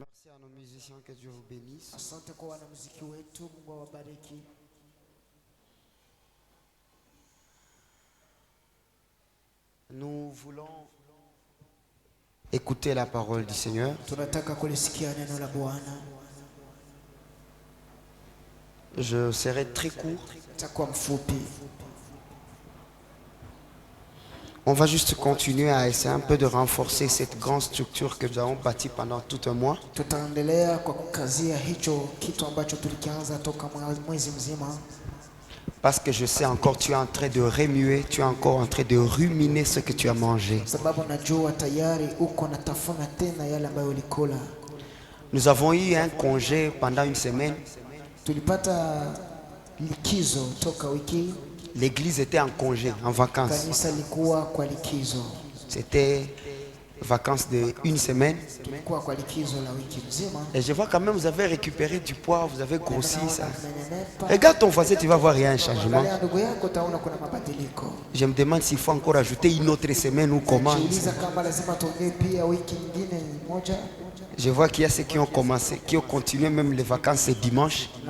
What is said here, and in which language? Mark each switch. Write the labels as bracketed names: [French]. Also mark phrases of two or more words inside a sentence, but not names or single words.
[French] à nos musiciens, que Dieu vous bénisse. [Swahili] Asante kwa wanamuziki wetu, Mungu awabariki. [French] Nous voulons écouter la parole du Seigneur. [Swahili] Tunataka kulisikia neno la Bwana. [French] Je serai très court. [Swahili] Takuwa mfupi. [French] On va juste continuer à essayer un peu de renforcer cette grande structure que nous avons bâtie pendant tout un mois. [Swahili] Tutaendelea kwa kukazia hicho kitu ambacho tulikianza toka mwezi mzima. [French] Parce que je sais encore, tu es en train de remuer, tu es encore en train de ruminer ce que tu as mangé. [Swahili] Sababu najua tayari uko natafuna tena yale ambayo ulikula. [French] Nous avons eu un congé pendant une semaine. [Swahili] Tulipata likizo toka wiki. [French] L'église était en congé, en vacances. [Swahili] Kanisa likuwa kwa likizo. [French] C'était vacances de une semaine. [Swahili] Tulikuwa kwa likizo la wiki mzima. [French] Et je vois quand même, vous avez récupéré du poids, vous avez grossi ça. Regarde ton voisin, tu vas voir, il y a un changement. Je me demande s'il faut encore ajouter une autre semaine ou comment. Je vois qu'il y a ceux qui ont commencé, qui ont continué même les vacances ce dimanche.